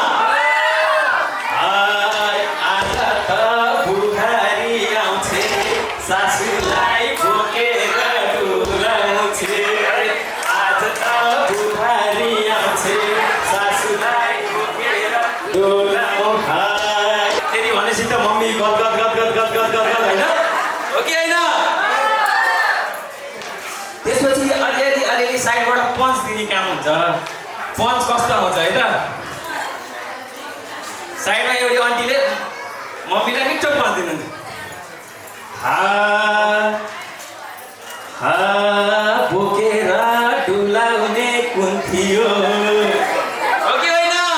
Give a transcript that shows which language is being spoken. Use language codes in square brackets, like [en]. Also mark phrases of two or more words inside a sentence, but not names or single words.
[ne] आज त बुढारी आउँछे सासूलाई बोकेर डुलाउँछे आज त बुढारी आउँछे सासूलाई बोकेर डुलाउँ फेरि भनेपछि त मम्मी गद गद गद गद गद गद गद होइन हो कि होइन? त्यसपछि अलिअलि साइडबाट पन्च दिने काम हुन्छ पन्च कस्तो आउँछ है त साइडमा एउटी आन्टीले मम्मीलाई मिठो पन्च दिनुहुन्छ बोकेर डुलाउने कुन थियो हो कि होइन?